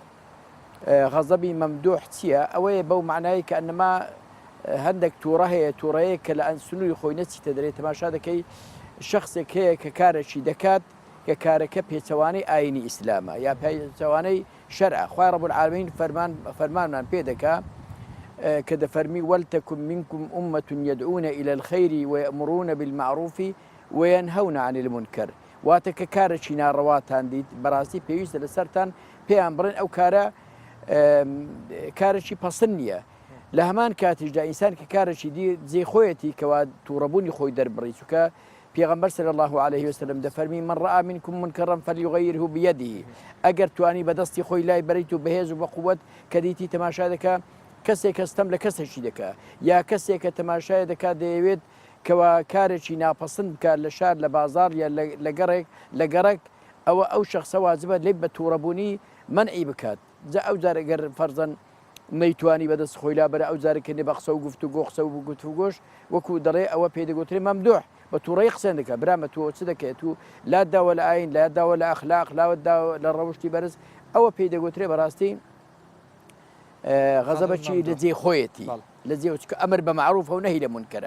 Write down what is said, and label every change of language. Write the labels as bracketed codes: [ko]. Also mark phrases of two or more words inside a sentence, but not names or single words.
[ckb] غەزەبی مەمدوح چییە ئەوەیە بەو معنایی کە ئەنما هەندێک تووڕە هەیە تووڕەیە کە لە سنووری خۆی نەچیتە دەرێت تەماشا دەکەی شخصێک هەیە کە کارێکی دەکات کە کارەکە پێچەوانەی ئاینی ئیسلامە یا پێچەوانەی شەرع خوای [ar] رب العالمین [ckb] فەرمانمان پێ دەکا کە دەفەرمی [ar] وەلتەکن منکم ئومەة يدعون إلى الخير ويأمرون بالمعروف وينهون عن المنكر [ckb] واتە کە کارێکی ناڕەواتان دیت بەڕاستی پێویستە لەسەرتان پێیان بڕێن ئەو کارە کارێکی پەسند نییە لە هەمان کاتیشدا ئینسان کە کارێکی جێ خۆیەتی کەوا تووڕەبوونی خۆی دەربڕی چووکە پێغەمبەر [ar] صلی الله عليه وسلم [ckb] دەفەرمی [ar] من رأى منكم منكرا فليغيره بيده [ckb] ئەگەر توانی بەدەستی خۆی لای بەریت و بەهێز و بەقووەت کە دیتی تەماشا دەکا کەسێک کەستەم لە کەسێکی دەکا یا کەسێک کە تەماشای دەکات دەیەوێت کەوا کارێکی ناپەسند بکات لە شار لە بازار یا لە گەڕێک ئەوە ئەو شخصە واجبە لێ بە تووڕەبوونی منعی بکات جا ئەو جارە گەر فەرزەن نەیتوانی بەدەست خۆی لا بەرە ئەو جارێکە بە قسە و گفت و گۆ قسە و گوت و گۆش وەکو دەڵێ ئەوە پێدەگوترێ مەمدوح بە تووڕەی قسەن دەکات برامە تۆ چ دەکەێت و لاداوە لە ئاین لاداوە لە ئەخلاق لاوەدا لە ڕەوشتی بەرز ئەوە پێدەگوترێ بەڕاستی غەزەبەکی لە جێ خۆیەتی لە جێ ئەمر بە معروف و نەهی لە منکەرە